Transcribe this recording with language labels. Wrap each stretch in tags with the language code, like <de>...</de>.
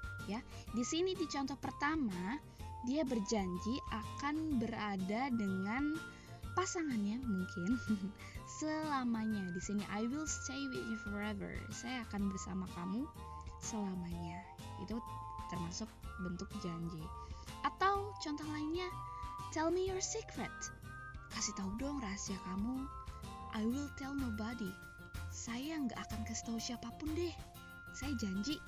<id>Ya, di sini di contoh pertama dia berjanji akan berada dengan pasangannya mungkin selamanya. Di sini</id> <en>I will stay with you forever.</en> <id>Saya akan bersama kamu selamanya. Itu termasuk bentuk janji. Atau contoh lainnya,</id> <en>tell me your secret.</en> <id>Kasih tahu dong rahasia kamu.</id> <en>I will tell nobody.</en> <id>Saya nggak akan kasih tahu siapapun deh. Saya janji.</id>